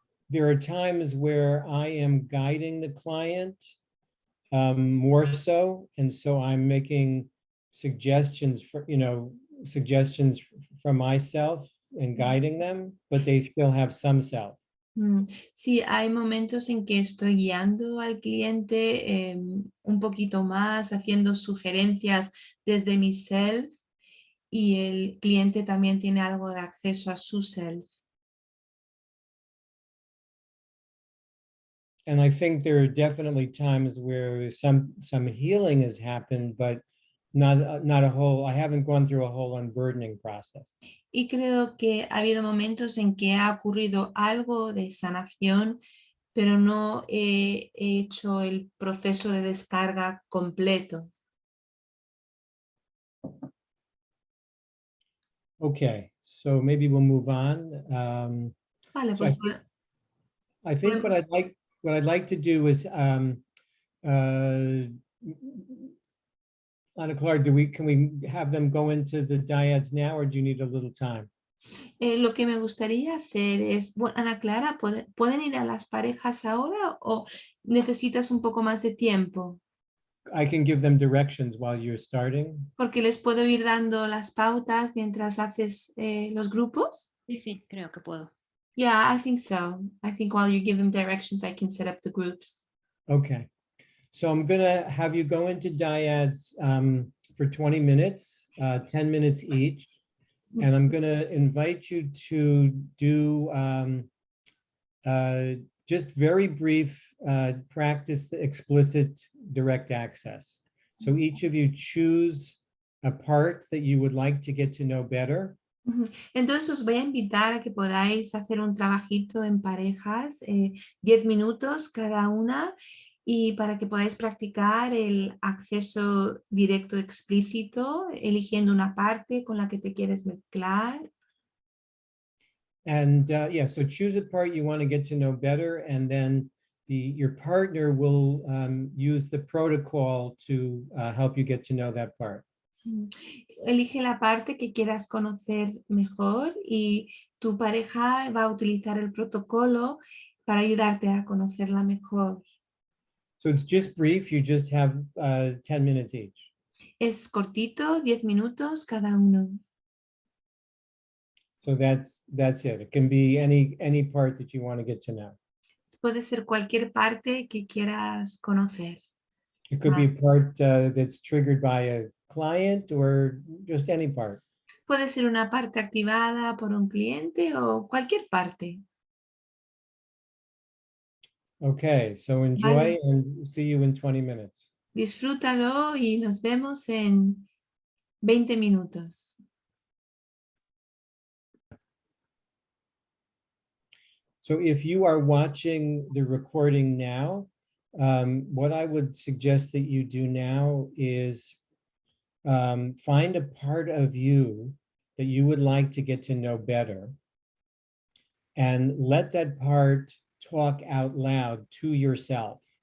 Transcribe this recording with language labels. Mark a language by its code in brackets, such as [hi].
[en] there are times where I am guiding the client more so, and so I'm making suggestions from myself and guiding them, but they still have some self. [es] Sí, hay momentos en que estoy guiando al cliente un poquito más, haciendo sugerencias desde mi self, y el cliente también tiene algo de acceso a su self. [en] And I think there are definitely times where some healing has happened, but not a whole. I haven't gone through a whole unburdening process. [es] Y creo que ha habido momentos en que ha ocurrido algo de sanación, pero no he hecho el proceso de descarga completo. [en] Okay, so maybe we'll move on. [es] Vale, [en] So [es] pues [en] I think what I'd like to do is Ana Clara, can we have them go into the dyads now, or do you need a little time? [es] Lo que me gustaría hacer es, bueno, Ana Clara, ¿pueden ir a las parejas ahora o necesitas un poco más de tiempo? [en] I can give them directions while you're starting. [es] Porque les puedo ir dando las pautas mientras haces los grupos. Sí, creo que puedo. [en] Yeah, I think so. I think while you give them directions, I can set up the groups. Okay. So I'm going to have you go into dyads for 20 minutes, 10 minutes each. And I'm going to invite you to do just very brief practice the explicit direct access. So each of you choose a part that you would like to get to know better. [es] Entonces os voy a invitar a que podáis hacer un trabajito en parejas, 10 minutos cada una, y para que podáis practicar el acceso directo explícito, eligiendo una parte con la que te quieres mezclar. [en] And yeah, so choose a part you want to get to know better, and then your partner will use the protocol to help you get to know that part. [es] Elige la parte que quieras conocer mejor y tu pareja va a utilizar el protocolo para ayudarte a conocerla mejor. [en] So it's just brief, you just have 10 minutes each. [es] Es cortito, 10 minutos cada uno. [en] So that's it. It can be any part that you want to get to know. [es] Puede ser cualquier parte que quieras conocer. [en] It could be a part that's triggered by a client or just any part. [es] Puede ser una parte activada por un cliente o cualquier parte. [en] Okay, so enjoy and see you in 20 minutes. [es] Disfrútalo y nos vemos en 20 minutos. [en] So if you are watching the recording now, what I would suggest that you do now is find a part of you that you would like to get to know better, and let that part talk out loud to yourself.